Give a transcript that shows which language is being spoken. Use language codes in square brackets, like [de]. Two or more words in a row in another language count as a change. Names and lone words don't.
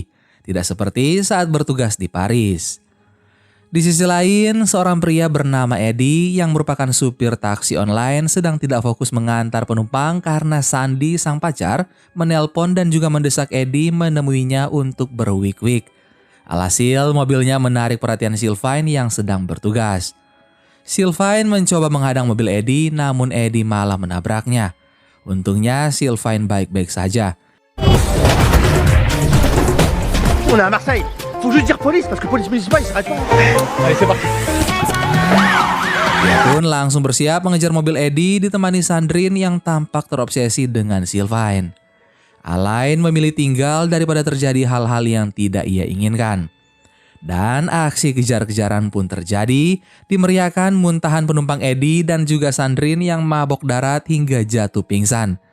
[id] Tidak seperti saat bertugas di Paris. Di sisi lain, seorang pria bernama Eddie yang merupakan supir taksi online sedang tidak fokus mengantar penumpang karena Sandy, sang pacar, menelpon dan juga mendesak Eddie menemuinya untuk berwik-wik. Alhasil, mobilnya menarik perhatian Sylvain yang sedang bertugas. Sylvain mencoba menghadang mobil Eddie, namun Eddie malah menabraknya. Untungnya Sylvain baik-baik saja. [fr] On est à Marseille. Faut juste dire police parce que police municipale il s'arrête pas. Allez, c'est parti. [id] Dia pun langsung bersiap mengejar mobil Eddie ditemani Sandrine yang tampak terobsesi dengan Sylvain. Alain memilih tinggal daripada terjadi hal-hal yang tidak ia inginkan. Dan aksi kejar-kejaran pun terjadi, dimeriahkan muntahan penumpang Eddie dan juga Sandrine yang mabok darat hingga jatuh pingsan.